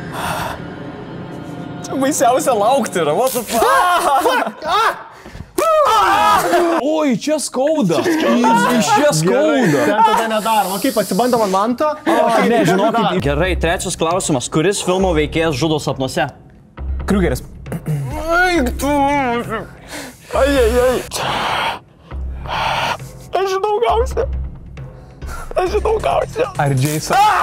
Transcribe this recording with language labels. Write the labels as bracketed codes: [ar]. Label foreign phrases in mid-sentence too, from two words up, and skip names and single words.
[lt] Baisiausia laukti yra, [en] what the fuck? [lt] Oi, čia skauda. Čia skauda. Ten tada nedarom. O kaip, pasibandom ant manto? Ne, žinokit. Gerai, trečias klausimas. Kuris filmo veikėjas žudo sapnuose? Kriugeris. Ar Jason?